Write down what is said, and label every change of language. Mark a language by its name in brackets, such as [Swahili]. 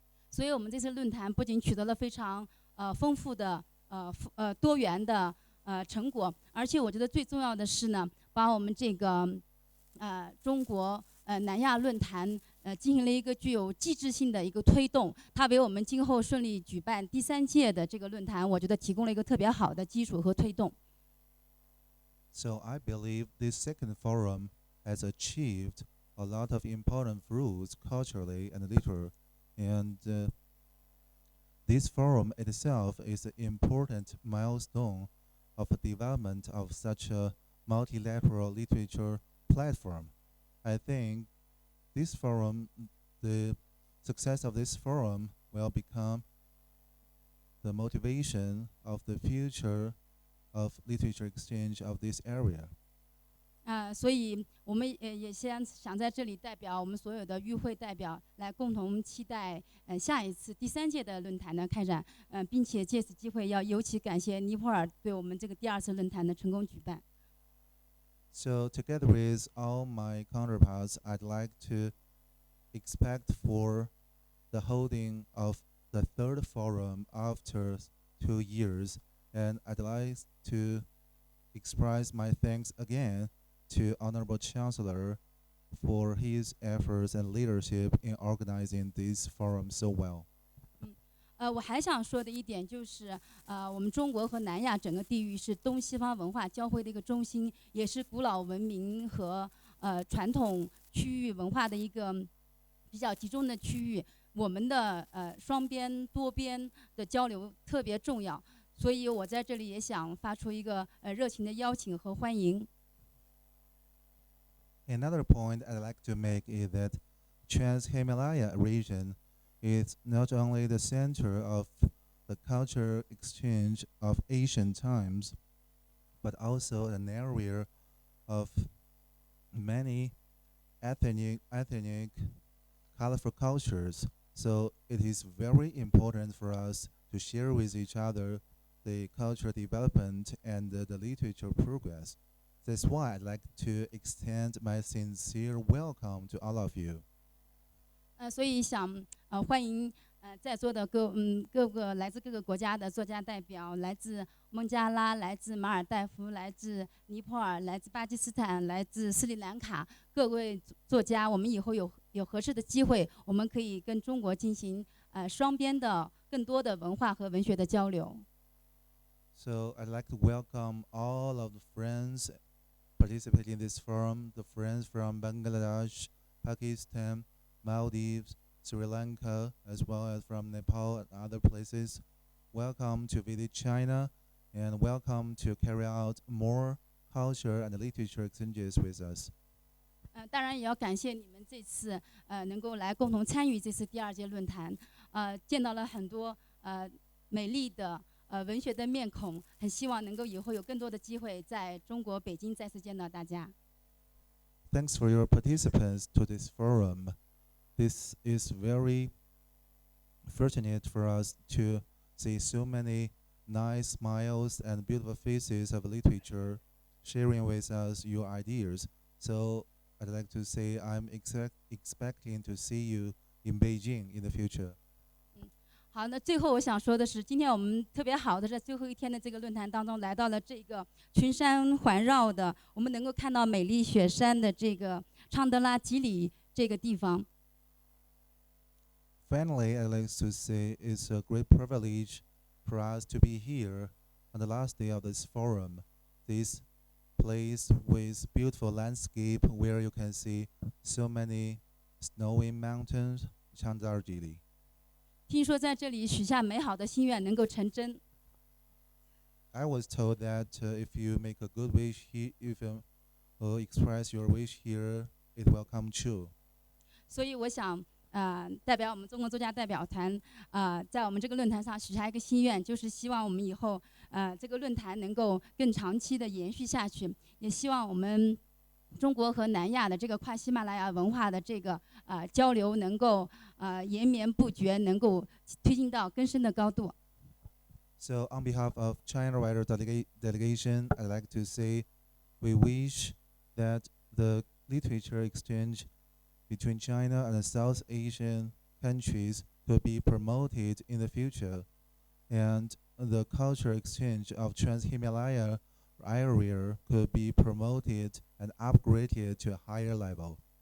[Chinese] 所以我们这次论坛不仅取得了非常丰富的多元的成果，而且我觉得最重要的是呢，把我们这个中国南亚论坛进行了一个具有机制性的一个推动，它为我们今后顺利举办第3届的这个论坛，我觉得提供了一个特别好的基础和推动。 [English] So I believe this second forum has achieved a lot of important fruits culturally and literally, and this forum itself is an important milestone of the development of such a multilateral literature platform. I think this forum, the success of this forum will become the motivation of the future of literature exchange of this area. [Chinese] 所以我们也想在这里代表我们所有的与会代表来共同期待下一次第3届的论坛的开展，并且借此机会要尤其感谢尼泊尔对我们这个第2次论坛的成功举办。 [English] So together with all my counterparts, I'd like to expect for the holding of the 3rd forum after 2 years, and I'd like to express my thanks again to Honorable Chancellor for his efforts and leadership in organizing this forum so well. [Chinese] 我还想说的一点就是，我们中国和南亚整个地域是东西方文化交汇的一个中心，也是古老文明和传统区域文化的一个比较集中的区域。我们的双边多边的交流特别重要，所以我在这里也想发出一个热情的邀请和欢迎。 [English] Another point I'd like to make is that Trans-Himalaya region is not only the center of the cultural exchange of ancient times, but also an area of many ethnic, colorful cultures. So it is very important for us to share with each other the cultural development and the literature progress. That's why I'd like to extend my sincere welcome to all of you. [Chinese] 所以想欢迎在座的各个来自各个国家的作家代表，来自孟加拉，来自马尔代夫，来自尼泊尔，来自巴基斯坦，来自斯里兰卡各位作家，我们以后有合适的机会，我们可以跟中国进行双边的更多的文化和文学的交流。 [English] So I'd like to welcome all of the friends participating in this forum, the friends from Bangladesh, Pakistan, Maldives, Sri Lanka, as well as from Nepal and other places. Welcome to visit China, and welcome to carry out more culture and literature exchanges with us. [Chinese] 当然也要感谢你们这次能够来共同参与这次第2届论坛，见到了很多美丽的文学的面孔，很希望能够以后有更多的机会在中国北京再次见到大家。 [English] Thanks for your participants to this forum. This is very fortunate for us to see so many nice smiles and beautiful faces of literature sharing with us your ideas. So I'd like to say I'm expecting to see you in Beijing in the future. [Chinese] 好，那最后我想说的是，今天我们特别好的在最后一天的这个论坛当中，来到了这个群山环绕的，我们能够看到美丽雪山的这个昌德拉基里这个地方。 [English] Finally, I'd like to say it's a great privilege for us to be here on the last day of this forum. This place with beautiful landscape where you can see so many snowy mountains, 昌泽尔基里。 [Chinese] 听说在这里许下美好的心愿能够成真。 [English] I was told that if you make a good wish here, if you express your wish here, it will come true. [Chinese] 所以我想，代表我们中国作家代表团，在我们这个论坛上许下一个心愿，就是希望我们以后，这个论坛能够更长期的延续下去，也希望我们中国和南亚的这个跨喜马拉雅文化的这个交流能够延绵不绝，能够推进到更深的高度。 [English] So on behalf of China Writer Delegation, I'd like to say we wish that the literature exchange between China and the South Asian countries could be promoted in the future, and the cultural exchange of Trans-Himalaya area could be promoted and upgraded to a higher level.